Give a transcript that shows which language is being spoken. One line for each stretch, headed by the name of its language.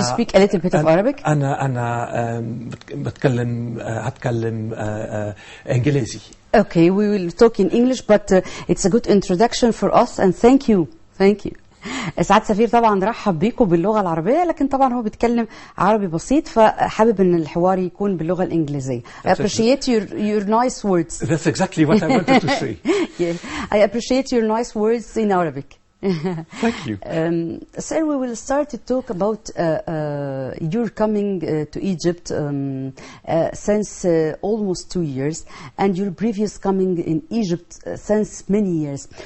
English: You speak a little bit of Arabic.
Arabic: أنا هتكلم إنجليزي.
English: Okay, we will talk in English, but it's a good introduction for us and thank you. Thank you.
Arabic: سعادة السفير طبعا رحب بيكم باللغة العربية، لكن طبعا هو بيتكلم عربي بسيط فحابب ان الحوار يكون باللغة الإنجليزية.
English: I appreciate your nice words. That's exactly what I wanted to say. Yeah, I appreciate your nice words in Arabic. Thank you. Sir, we will start to talk about your coming to Egypt since almost 2 years, and your previous coming in Egypt since many years.